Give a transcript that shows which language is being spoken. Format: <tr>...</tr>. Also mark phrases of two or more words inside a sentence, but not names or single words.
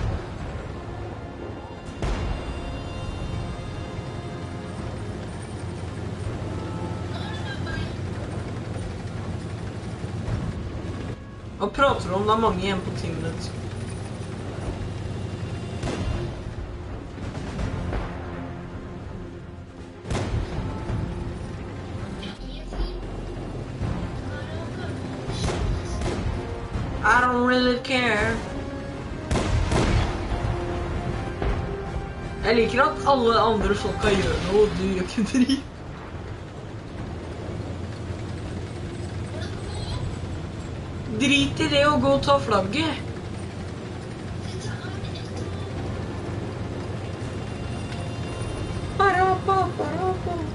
<no>Hva prater du om? Det er mange igjen på 10 minutter.</no> <en>I don't really care.</en> <no>Jeg liker at alle andre folka gjør noe, og du gjør ikke drit. Drit i det og gå og ta flagget. Ba-ra-ba-ba-ra-ba.</no>